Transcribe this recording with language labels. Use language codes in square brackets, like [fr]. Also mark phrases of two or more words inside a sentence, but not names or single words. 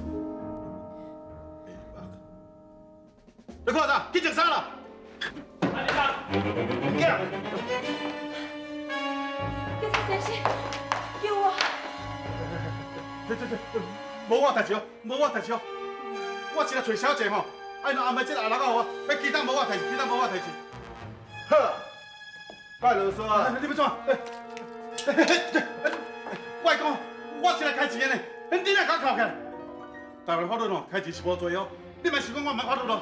[nan] 你看啥？去穿衫啦！安尼啦，唔惊。警察先生，救我！这，无我代志哦，无我代志哦。我是来找小姐吼，哎，若安排这个阿六啊，我，其他无我代志，其他无我代志。好，怪啰嗦啊！你要怎？我讲，我是来开钱的呢，你哪敢扣起来？台湾法律哦，开钱是无罪哦，你莫想讲我唔法律咯。